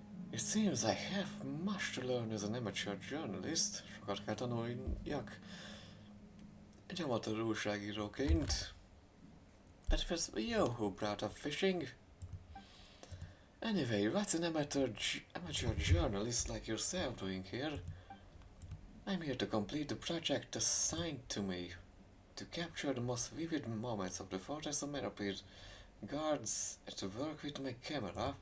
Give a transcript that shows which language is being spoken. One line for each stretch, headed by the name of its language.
English: It seems I have much to learn as an amateur journalist.
Hungarian: Sokat kell tanuljak egy amatőr újságíróként.
English: But it was you who brought up fishing. Anyway, what's an amateur journalist like yourself doing here? I'm here to complete the project assigned to me. To capture the most vivid moments of the Fortress of Meropid guards to work with my camera.